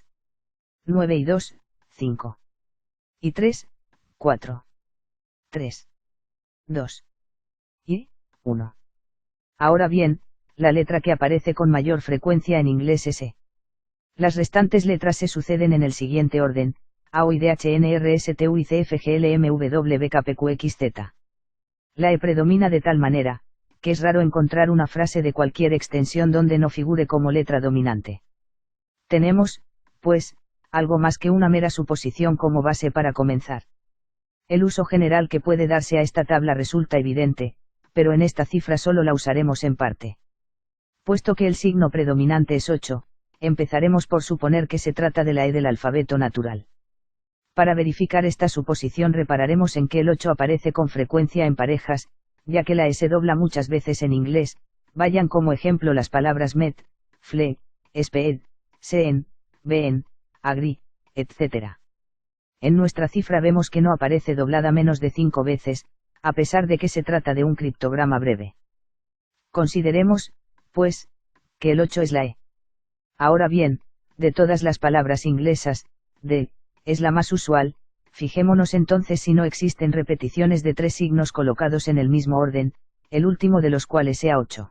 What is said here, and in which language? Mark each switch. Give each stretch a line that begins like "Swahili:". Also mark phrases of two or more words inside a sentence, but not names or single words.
Spanish: 9 y 2, 5. Y 3, 4. 3. 2. Y 1. Ahora bien, la letra que aparece con mayor frecuencia en inglés es E. Las restantes letras se suceden en el siguiente orden: A, O, I, D, H, N, R, S, T, U, I, C, F, G, L, M, W, B, K, P, Q, X, Z. La E predomina de tal manera, que es raro encontrar una frase de cualquier extensión donde no figure como letra dominante. Tenemos, pues, algo más que una mera suposición como base para comenzar. El uso general que puede darse a esta tabla resulta evidente, pero en esta cifra solo la usaremos en parte. Puesto que el signo predominante es 8, empezaremos por suponer que se trata de la E del alfabeto natural. Para verificar esta suposición repararemos en que el 8 aparece con frecuencia en parejas, ya que la E se dobla muchas veces en inglés, vayan como ejemplo las palabras
English: met, fle, speed, seen, been, agree,
Spanish: etc. En nuestra cifra vemos que no aparece doblada menos de 5 veces, a pesar de que se trata de un criptograma breve. Consideremos, pues, que el 8 es la E. Ahora bien, de todas las palabras inglesas, de, es la más usual, fijémonos entonces si no existen repeticiones de 3 signos colocados en el mismo orden, el último de los cuales sea 8.